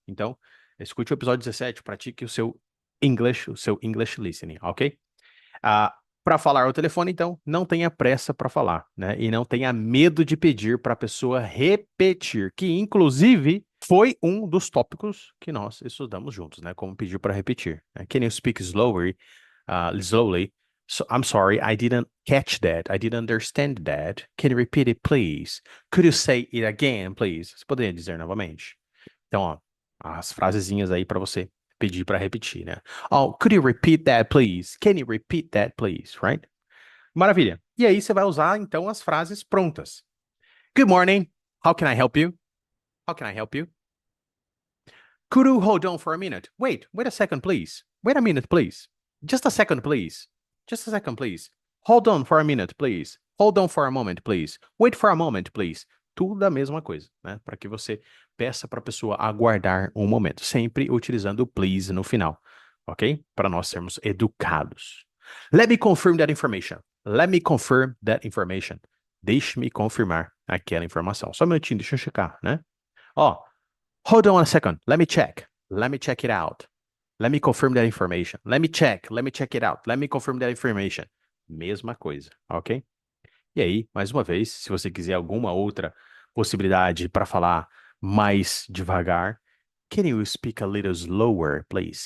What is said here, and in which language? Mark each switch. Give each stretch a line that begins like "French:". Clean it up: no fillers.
Portuguese: Então, escute o episódio 17, pratique o seu English listening, ok? Para falar ao telefone, então, não tenha pressa para falar, né? E não tenha medo de pedir para a pessoa repetir, que inclusive foi um dos tópicos que nós estudamos juntos, né? Como pedir para repetir. Né?
English: Can you speak slowly? Slowly. So, I'm sorry, I didn't catch that. I didn't understand that. Can you repeat it, please? Could you say it again, please?
Portuguese: Você poderia dizer novamente? Então, ó, as frasezinhas aí para você pedir para repetir, né?
English: Oh, could you repeat that, please? Can you repeat that, please?
Portuguese: Right? Maravilha. E aí você vai usar, então, as frases prontas.
English: Good morning. How can I help you? How can I help you? Could you hold on for a minute? Wait a second, please. Wait a minute, please. Just a second, please. Just a second, please. Hold on for a minute, please. Hold on for a moment, please. Wait for a moment, please.
Portuguese: Tudo a mesma coisa, né? Para que você peça para a pessoa aguardar um momento, sempre utilizando o please no final, ok? Para nós sermos educados.
English: Let me confirm that information. Let me confirm that information.
Portuguese: Deixe-me confirmar aquela informação. Só um minutinho, deixa eu checar, né?
English: Ó, hold on a second. Let me check. Let me check it out. Let me confirm that information. Let me check. Let me check it out. Let me confirm that information.
Portuguese: Mesma coisa, ok? E aí, mais uma vez, se você quiser alguma outra possibilidade para falar mais devagar,
English: can you speak a little slower, please?